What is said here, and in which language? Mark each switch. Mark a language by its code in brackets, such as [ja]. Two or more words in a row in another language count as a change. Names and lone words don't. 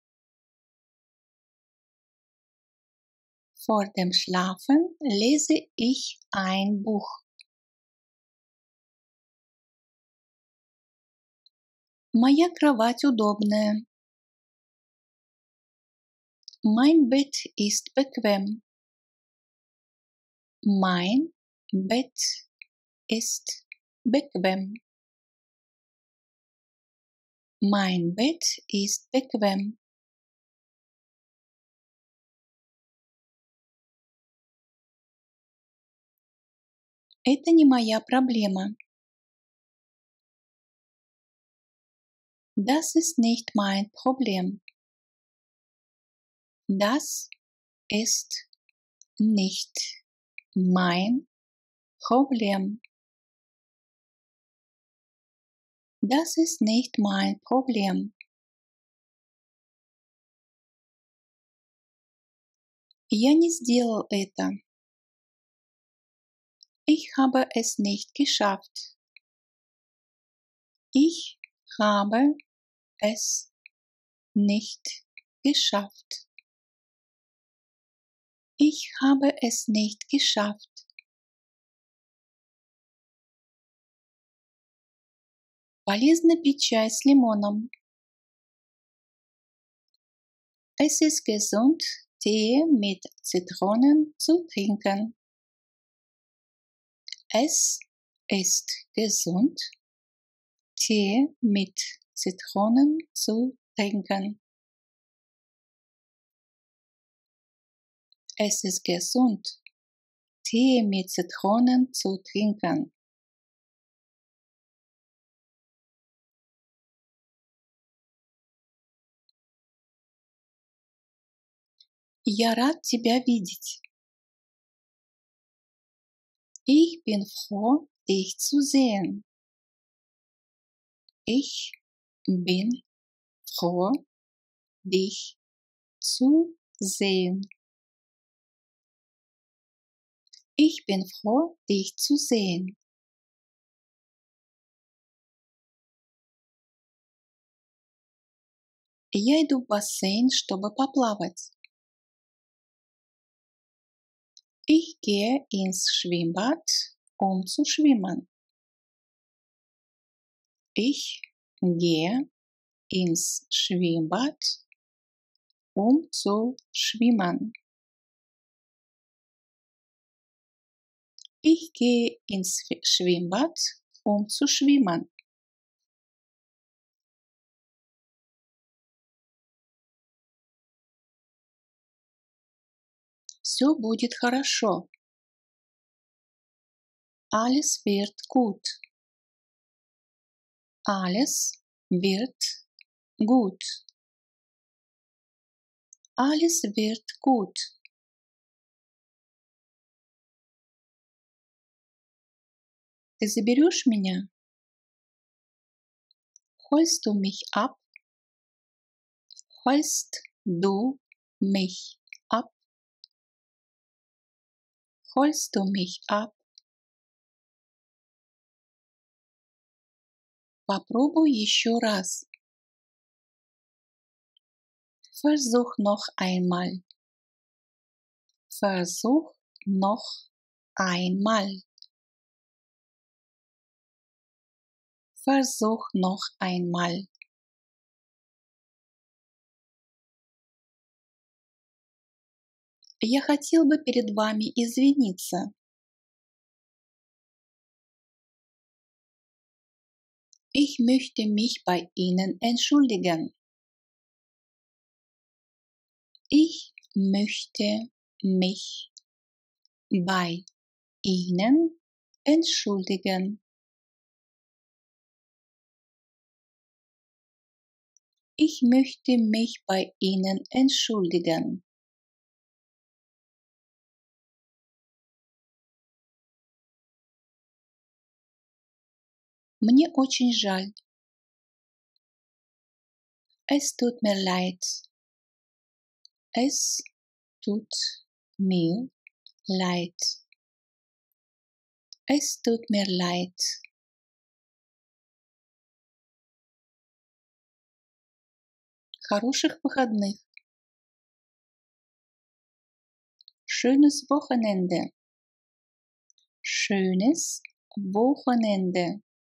[de] Vor dem Schlafen lese ich ein Buch. [ru] Моя кровать удобная. [de] Mein Bett ist bequem. Mein Bett ist bequem. Mein Bett ist bequem. [ru] Это не моя проблема. [de] Das ist nicht mein Problem. Das ist nicht mein Problem. Das ist nicht mein Problem. [ru] Я не сделал это. [de] Ich habe es nicht geschafft. Ich habe es nicht geschafft. Ich habe es nicht geschafft. [ru] Полезно пить чай с лимоном. [de] Es ist gesund, Tee mit Zitronen zu trinken. Es ist gesund, Tee mit Zitronen zu trinken. Es ist gesund, Tee mit Zitronen zu trinken. [ru] Я рад тебя видеть. [de] Ich bin froh, dich zu sehen. Ich bin froh, dich zu sehen. Ich bin froh, dich zu sehen. [ru] Я иду в бассейн, чтобы поплавать. [de] Ich gehe ins Schwimmbad, um zu schwimmen. Ich gehe ins Schwimmbad, um zu schwimmen. Ich gehe ins Schwimmbad, zu schwimmen. [ru] Все будет хорошо. [de] Alles wird gut. Alles wird gut. Alles wird gut. [ru] Ты заберешь меня? [de] Holst du mich ab? Holst du mich ab? Holst du mich ab? [ru] Попробуй еще раз. [de] Versuch noch einmal. Versuch noch einmal. Versuch noch einmal. [ru] Я хотел бы перед вами извиниться. [de] Ich möchte mich bei Ihnen entschuldigen. Ich möchte mich bei Ihnen entschuldigen. Ich möchte mich bei Ihnen entschuldigen. [ru] Мне очень жаль. [de] Es tut mir leid. Es tut mir leid. Es tut mir leid. [ru] Хороших выходных. [de] Schönes Wochenende. Schönes Wochenende.